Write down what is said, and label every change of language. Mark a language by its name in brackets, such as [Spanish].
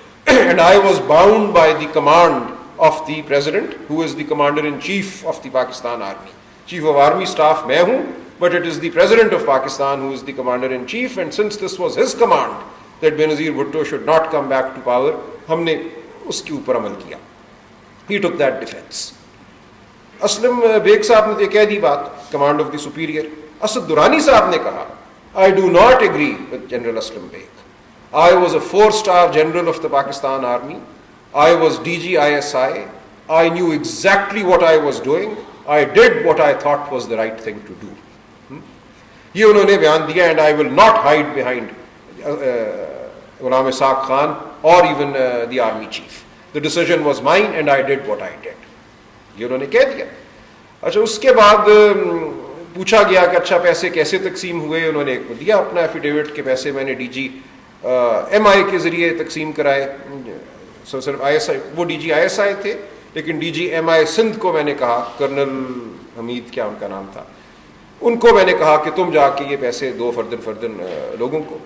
[English] And I was bound by the command of the president who is the commander in chief of the Pakistan army. Chief of army staff [Urdu] میں ہوں [English] But it is the president of Pakistan who is the commander in chief. And since this was his command that Benazir Bhutto should not come back to power, [Urdu] ہم نے اس کے اوپر عمل کیا. [English] He took that defense. [Urdu] Aslam bag صاحب نے تو کہہ دی بات, [English] Command of the superior. [Urdu] Asad Durrani صاحب نے کہا [English] I do not agree with General Aslam Beg. I was a 4-star general of the Pakistan Army. I was DG ISI. I knew exactly what I was doing. I did what I thought was the right thing to do. [Urdu] یہ انہوں نے بیان دیا. [English] And I will not hide behind Ghulam Ishaq Khan or even the army chief. The decision was mine and I did what I did. [Urdu] یہ انہوں نے کہہ دیا. اچھا اس کے بعد پوچھا گیا کہ اچھا پیسے کیسے تقسیم ہوئے. انہوں نے ایک کو دیا اپنا ایفیڈیوٹ کہ پیسے میں نے ڈی جی ایم آئی کے ذریعے تقسیم کرائے. صرف آئی ایس آئی, وہ D جی I S I تھے لیکن ڈی جی ایم آئی سندھ کو میں نے کہا, کرنل حمید کیا ان کا نام تھا, ان کو میں نے کہا کہ تم جا کے یہ پیسے دو فردن لوگوں کو.